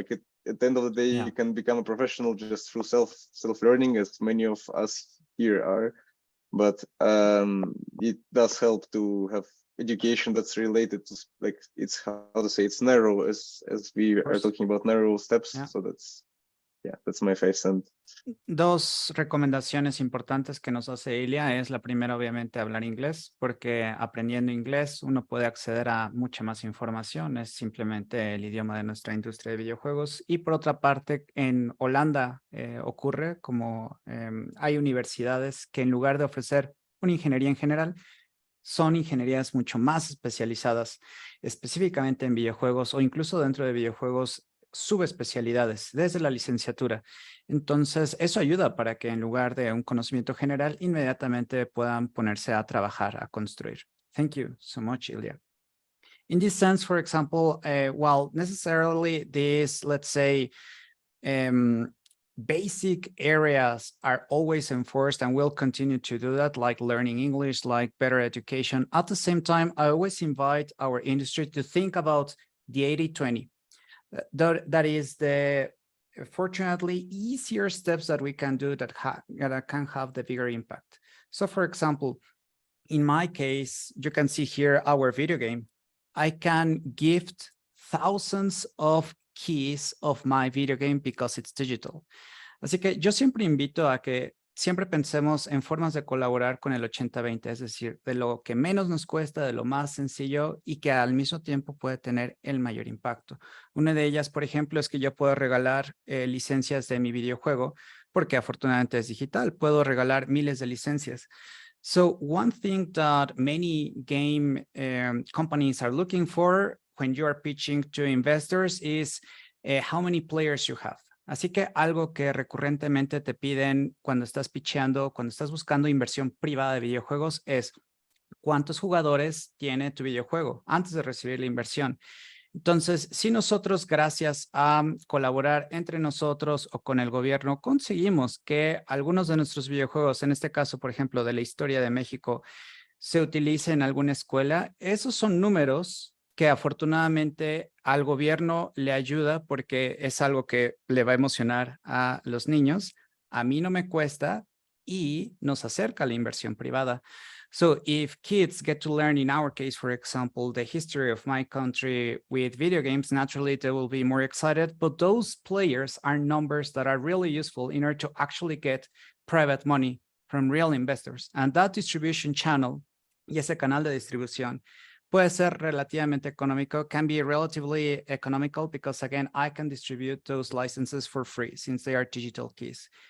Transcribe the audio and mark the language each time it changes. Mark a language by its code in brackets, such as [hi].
[en] Like at the end of the day, you can become a professional just through self-learning, as many of us here are. But it does help to have education that's related to, like, it's it's narrow, as we are talking about narrow steps. So that's my 5 cents. [es] Dos recomendaciones importantes que nos hace Ilya es la primera, obviamente, hablar inglés, porque aprendiendo inglés uno puede acceder a mucha más información, es simplemente el idioma de nuestra industria de videojuegos. Y por otra parte, en Holanda ocurre como hay universidades que en lugar de ofrecer una ingeniería en general, son ingenierías mucho más especializadas, específicamente en videojuegos o incluso dentro de videojuegos subespecialidades desde la licenciatura. Entonces, eso ayuda para que en lugar de un conocimiento general, inmediatamente puedan ponerse a trabajar, a construir. [en] Thank you so much, Ilya. In this sense, for example, while necessarily this, let's say, basic areas are always enforced and will continue to do that, like learning English, like better education. At the same time, I always invite our industry to think about the 80-20. That is the, fortunately, easier steps that we can do that can have the bigger impact. So for example, in my case, you can see here our video game. I can gift thousands of keys of my video game because it's digital. [es] Así que yo siempre invito a que siempre pensemos en formas de colaborar con el 80-20, es decir, de lo que menos nos cuesta, de lo más sencillo y que al mismo tiempo puede tener el mayor impacto. Una de ellas, por ejemplo, es que yo puedo regalar licencias de mi videojuego porque afortunadamente es digital. Puedo regalar miles de licencias. [en] So one thing that many game companies are looking for when you are pitching to investors is how many players you have. [es] Así que algo que recurrentemente te piden cuando estás pitcheando, cuando estás buscando inversión privada de videojuegos es cuántos jugadores tiene tu videojuego antes de recibir la inversión. Entonces, si nosotros, gracias a colaborar entre nosotros o con el gobierno, conseguimos que algunos de nuestros videojuegos, en este caso, por ejemplo, de la historia de México, se utilice en alguna escuela, esos son números que afortunadamente al gobierno le ayuda porque es algo que le va a emocionar a los niños. A mí no me cuesta y nos acerca a la inversión privada. [en] So if kids get to learn, in our case, for example, the history of my country with video games, naturally they will be more excited, but those players are numbers that are really useful in order to actually get private money from real investors. And that distribution channel, [es] y ese canal de distribución, puede ser relativamente económico, [en] can be relatively economical because, again, I can distribute those licenses for free since they are digital keys.